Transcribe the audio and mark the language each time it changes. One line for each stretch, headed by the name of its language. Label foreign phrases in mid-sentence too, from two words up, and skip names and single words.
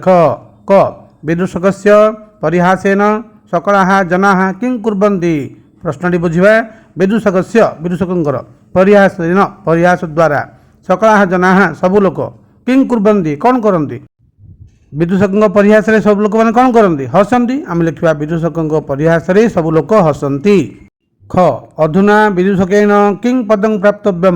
Odia: क,
Sanskrit: विदूषकस्य परिहासेन सकलाः जनाः किं कुर्वन्ति।
Odia: ପ୍ରଶ୍ନଟି ବୁଝିବା। ବିଦୂଷକସ୍ୟ ବିଦୂଷକଙ୍କର ପରିହାସେନ ପରିହାସ ଦ୍ୱାରା
Sanskrit: ସକଳାଃ ଜନାଃ
Odia: ସବୁ ଲୋକ
Sanskrit: କିଂ କୁର୍ବନ୍ତି
Odia: କ'ଣ କରନ୍ତି ବିଦୂଷକଙ୍କ ପରିହାସରେ ସବୁ ଲୋକମାନେ କ'ଣ କରନ୍ତି ହସନ୍ତି। ଆମେ ଲେଖିବା ବିଦୂଷକଙ୍କ ପରିହାସରେ ସବୁ ଲୋକ ହସନ୍ତି।
Sanskrit: ଖ ଅଧୁନା ବିଦୂଷକେନ କିଂ ପଦଂ ପ୍ରାପ୍ତବ୍ୟମ୍।